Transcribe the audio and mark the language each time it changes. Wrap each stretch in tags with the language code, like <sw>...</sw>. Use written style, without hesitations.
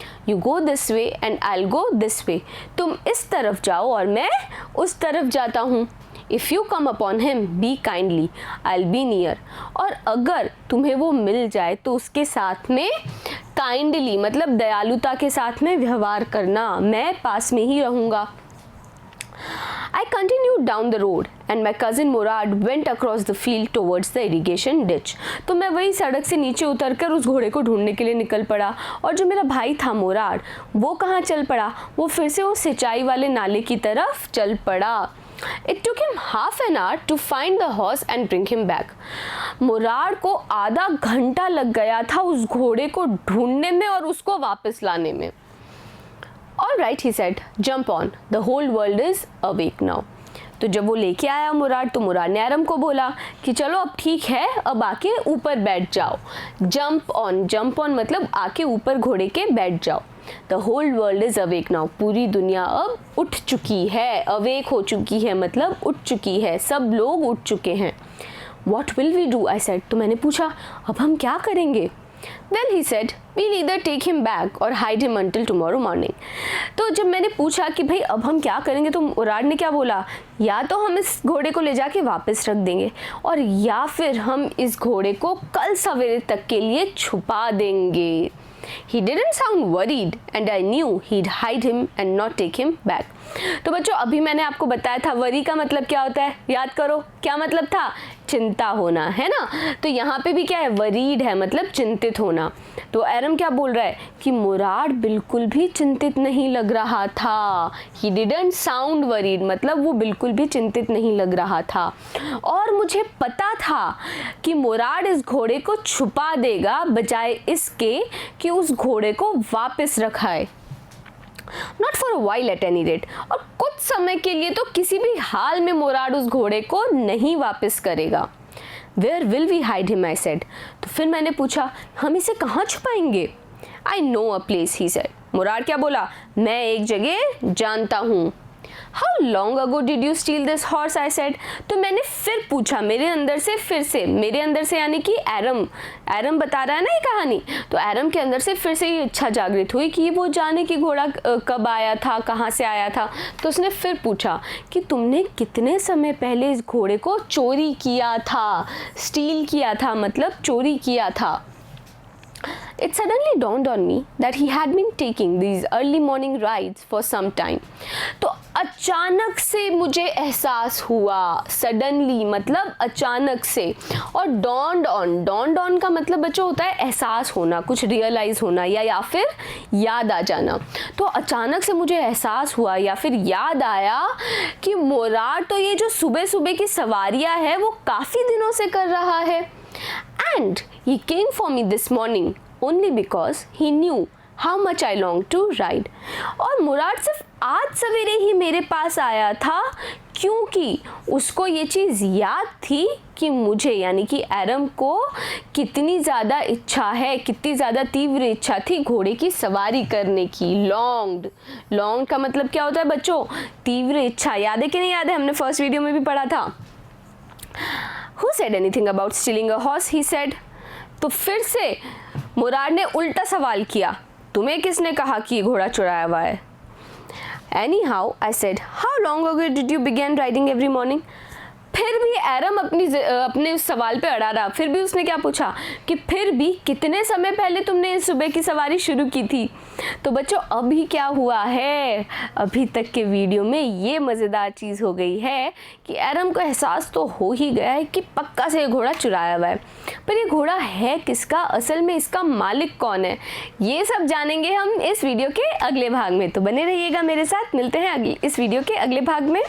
<en>you go this way</en> <hi>and I go this way, तुम इस तरफ जाओ और मैं उस तरफ जाता हूँ।</hi> <en>if you come upon him be kindly, I will be near,</en> <hi>और अगर तुम्हें वो मिल जाए तो उसके साथ में काइंडली मतलब दयालुता के साथ में व्यवहार करना, मैं पास में ही रहूँगा।</hi> <en>I continued down the road and my cousin Murad went across the field towards the irrigation ditch.</en> <hi>तो मैं वही सड़क से नीचे उतरकर उस घोड़े को ढूंढने के लिए निकल पड़ा, और जो मेरा भाई था मुराद, वो कहाँ चल पड़ा? वो फिर से वो सिंचाई वाले नाले की तरफ चल पड़ा।</hi> <en>It took him half an hour to find the horse and bring him back.</en> <hi>मुराद को आधा घंटा लग गया था उस घोड़े को ढूंढने में और उसको वापस लाने में।</hi> <en>All right, he said, jump on. The whole world is awake now.</en> <hi>तो जब वो लेके आया मुराद, तो मुराद ने आरम को बोला कि चलो अब ठीक है, अब आके ऊपर बैठ जाओ। जंप ऑन मतलब आके ऊपर घोड़े के बैठ जाओ।</hi> <en>the whole world is awake now,</en> <hi>पूरी दुनिया अब उठ चुकी है। अवेक हो चुकी है मतलब उठ चुकी है, सब लोग उठ चुके हैं।</hi> <en>What will we do? I said.</en> <hi>तो मैंने पूछा अब हम क्या करेंगे?</hi> <en>Well, he said, we'll either take him back or hide him until tomorrow morning.</en> <hi>तो जब मैंने पूछा कि भाई अब हम क्या करेंगे, तो मुराद ने क्या बोला? या तो हम इस घोड़े को ले जाके वापस रख देंगे, और या फिर हम इस घोड़े को कल सवेरे तक के लिए छुपा देंगे।</hi> <en>He didn't sound worried and I knew he'd hide him and not take him back.</en> <hi>तो बच्चों अभी मैंने आपको बताया था वरी का मतलब क्या होता है, याद करो क्या मतलब था? चिंता होना, है ना। तो यहाँ पे भी क्या है? वरीड है मतलब चिंतित होना। तो एरम क्या बोल रहा है कि मुराद बिल्कुल भी चिंतित नहीं लग रहा था।</hi> <en>He didn't sound worried</en> <hi>मतलब वो बिल्कुल भी चिंतित नहीं लग रहा था, और मुझे पता था कि मुराद इस घोड़े को छुपा देगा बजाय इसके कि उस घोड़े को वापस रखाए।</hi> <en>Not for a while at any rate,</en> <hi>और कुछ समय के लिए तो किसी भी हाल में मुराद उस घोड़े को नहीं वापस करेगा।</hi> <en>Where will we hide him? I said.</en> <hi>तो फिर मैंने पूछा हम इसे कहाँ छुपाएंगे?</hi> <en>I know a place, he said.</en> <hi>मुराद क्या बोला? मैं एक जगह जानता हूँ।</hi> <en>How long ago did you steal this horse? I said.</en> <hi>तो मैंने फिर पूछा मेरे अंदर से यानी कि एरम बता रहा है ना ये कहानी, तो एरम के अंदर से फिर से ये इच्छा जागृत हुई कि वो जाने कि घोड़ा कब आया था, कहाँ से आया था। तो उसने फिर पूछा कि तुमने कितने समय पहले इस घोड़े को चोरी किया था? स्टील किया था मतलब चोरी किया था।</hi> <en>It suddenly dawned on me that he had been taking these early morning rides for some time.</en> <hi>तो अचानक से मुझे एहसास हुआ, सडनली मतलब अचानक से, और dawned on का मतलब बच्चों होता है एहसास होना, कुछ रियलाइज होना या फिर याद आ जाना। तो अचानक से मुझे एहसास हुआ या फिर याद आया कि मुराद तो ये जो सुबह सुबह की सवारियाँ है वो काफ़ी दिनों से कर रहा है।</hi> <en>And he came for me this morning only because he knew how much I longed to ride.</en> <hi>और मुराद सिर्फ आज सवेरे ही मेरे पास आया था क्योंकि उसको ये चीज़ याद थी कि मुझे यानी कि एरम को कितनी ज़्यादा इच्छा है, कितनी ज़्यादा तीव्र इच्छा थी घोड़े की सवारी करने की। लॉन्ग का मतलब क्या होता है बच्चों? तीव्र इच्छा। याद है कि नहीं याद है? हमने फर्स्ट वीडियो में भी पढ़ा था।</hi> <en>Who said anything about stealing a horse? He said.</en> <hi>तो फिर से मुराद ने उल्टा सवाल किया, तुम्हें किसने कहा कि घोड़ा चुराया हुआ है?</hi> <en>Anyhow, I said, how long ago did you begin riding every morning?</en> <hi>फिर भी एरम अपने उस सवाल पे अड़ा रहा। फिर भी उसने क्या पूछा कि फिर भी कितने समय पहले तुमने इस सुबह की सवारी शुरू की थी? तो बच्चों अभी क्या हुआ है, अभी तक के वीडियो में ये मज़ेदार चीज़ हो गई है कि एरम को एहसास तो हो ही गया है कि पक्का से ये घोड़ा चुराया हुआ है, पर ये घोड़ा है किसका, असल में इसका मालिक कौन है, ये सब जानेंगे हम इस वीडियो के अगले भाग में। तो बने रहिएगा मेरे साथ, मिलते हैं इस वीडियो के अगले भाग में।</hi>